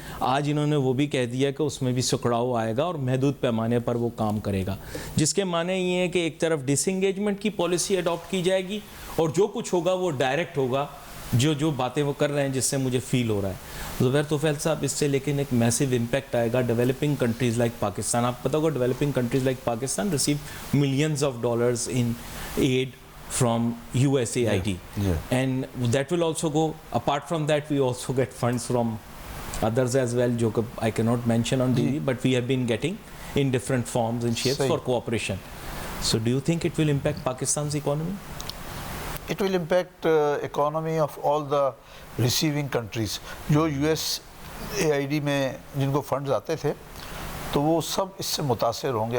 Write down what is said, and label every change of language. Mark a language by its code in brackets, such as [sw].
[ur] آج انہوں نے وہ بھی کہہ دیا کہ اس میں بھی سکڑاؤ آئے گا اور محدود پیمانے پر وہ کام کرے گا, جس کے معنی یہ ہے کہ ایک طرف ڈس انگیجمنٹ کی پالیسی اڈاپٹ کی جائے گی اور جو کچھ ہوگا وہ ڈائریکٹ ہوگا, جو باتیں وہ کر رہے ہیں جس سے مجھے فیل ہو رہا ہے. زبیر طفیل صاحب, اس سے لیکن ایک [en] massive impact [ur] آئے گا [en] Developing countries like Pakistan. [ur] آپ پتہ ہوگا [en] Developing countries like Pakistan receive millions of dollars in aid from USAID, and that will also go. Apart from that, we also get funds from others as well, jo I cannot mention on TV, but we have been getting in different forms and shapes for cooperation. So do you think it will impact Pakistan's economy? It will impact economy of all the receiving countries. [ur] جو USAID میں جن کو funds آتے تھے تو وہ سب اس سے متاثر ہوں گے.